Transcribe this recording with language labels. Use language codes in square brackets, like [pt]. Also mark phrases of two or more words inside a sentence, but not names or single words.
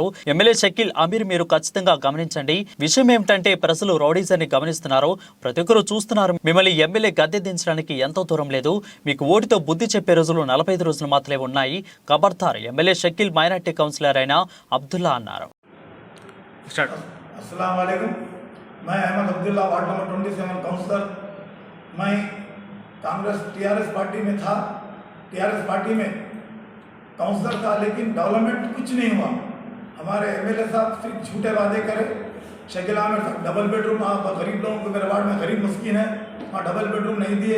[te] ఎమ్మెల్యే షకీల్ అమీర్ మీరు ఖచ్చితంగా గమనించండి. విషయం ఏమిటంటే ప్రజలు రౌడీజాన్ని గమనిస్తున్నారు, ప్రతి ఒక్కరు చూస్తున్నారు. మిమ్మల్ని ఎమ్మెల్యే గద్దె దించడానికి ఎంతో దూరం లేదు. మీకు ఓటితో బుద్ధి చెప్పే రోజులు 45 రోజులు మాత్రమే ఉన్నాయి. ఖబర్దార్ ఎమ్మెల్యే షకీల్ [en] minority councillor [te] అయిన అబ్దుల్లా అన్నారు. [ar] السلام عليكم. [hi] मैं अहमद अब्दुल्ला [en] ward number [hi] 27 काउंसलर। मैं कांग्रेस टीआरएस पार्टी में था, टीआरएस पार्टी में काउंसलर था, लेकिन डेवलपमेंट कुछ नहीं हुआ। हमारे एमएलए साहब सिर्फ झूठे वादे करे। शकील आमिर साहब [en] double bedroom, [hi] गरीब लोगों को, मेरे वार्ड में गरीब मुस्किन है, वहाँ [en] double bedroom [hi] नहीं दिए।